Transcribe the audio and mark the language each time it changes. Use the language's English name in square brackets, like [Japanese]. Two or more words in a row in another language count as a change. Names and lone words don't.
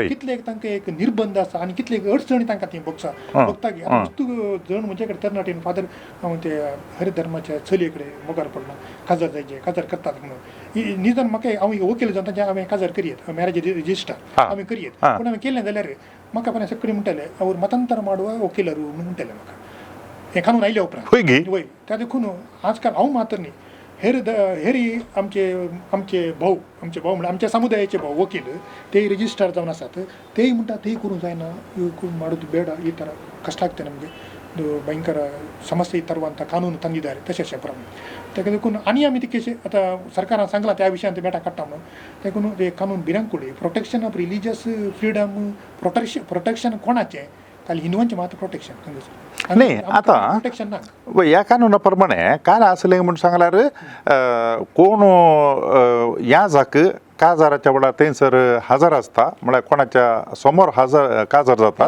[Konkani] कितले तांकां एक निर्बंध आसा आनी कितले अडचणी तांकां ती बघता की जण म्हजे कडेन तरणाटीन फादर हांव ते हर धर्माच्या चलये कडेन मोगार पडला काजार जायचे काजार करतात म्हणून निदान म्हाका हांव वकील जावन तांचे हांवें काजार करियेत [English] marriage register [Konkani] आमी करियेत पूण हांवें केलें जाल्यार म्हाका पण सगळें म्हणटाले ಅವ್ರು मतांतर ಮಾಡುವ वकिलರು म्हणून म्हणटाले म्हाका हे कानून आयल्या उपरांत वय त्या देखून आजकाल हांव मात्र न्ही हेरी आमचे भाऊ म्हणजे आमच्या समुदायाचे भाऊ वकील ते रजिस्टर जावन आसात तेय म्हणटात तेय करूंक जायना [Kannada] ಮಾಡೋದು ಬೇಡ ಈ ಥರ ಕಷ್ಟ ಆಗ್ತೇನೆ ನಮಗೆ ಭಯಂಕರ ಸಮಸ್ಯೆ ತರುವಂಥ ಕಾನೂನು ತಂದಿದ್ದಾರೆ ತಶಸ್ಯ ಪ್ರಮಾಣ [Konkani] ताका देखून आनी आमी केशे आतां सरकारान सांगलां त्या विशयान ते मेटा काडटा म्हणून देखून ते कानून भिरांकुडी [English] protection of religious freedom protection [Konkani] कोणाचें काल हिंदुवांचें मात्र प्रोटेक्शन नाही आता प्रोटेक्शन ना या कानुनाप्रमाणे काय असले म्हणून सांगल्यार कोण या जाक काजाराच्या वेळार थंयसर हजर आसता म्हळ्यार कोणाच्या समोर हजर काजार जाता